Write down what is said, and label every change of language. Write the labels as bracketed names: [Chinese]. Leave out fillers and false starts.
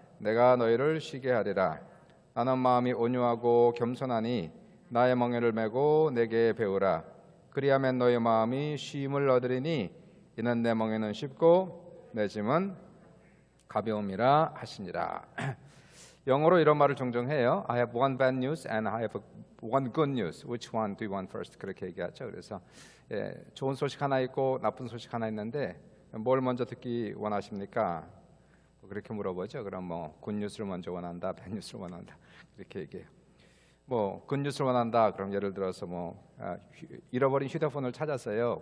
[Korean] 내가 너희를 쉬게 하리라. 나는 마음이 온유하고 겸손하니 나의 멍에를 메고 내게 배우라. 그리하면 너희 마음이 쉼을 얻으리니 이는 내 멍에는 쉽고 내 짐은 가벼움이라 하시니라. 영어로 이런 말을 종종 해요. [English] I have one bad news and I have one good news. Which one do you want first? [Korean] 그렇게 얘기하죠. 그래서 좋은 소식 하나 있고 나쁜 소식 하나 있는데 뭘 먼저 듣기 원하십니까? 그렇게 물어보죠. 그럼 굿뉴스를 먼저 원한다, 배뉴스를 원한다 이렇게 얘기해요. 굿뉴스를 원한다. 그럼 예를 들어서 잃어버린 휴대폰을 찾았어요.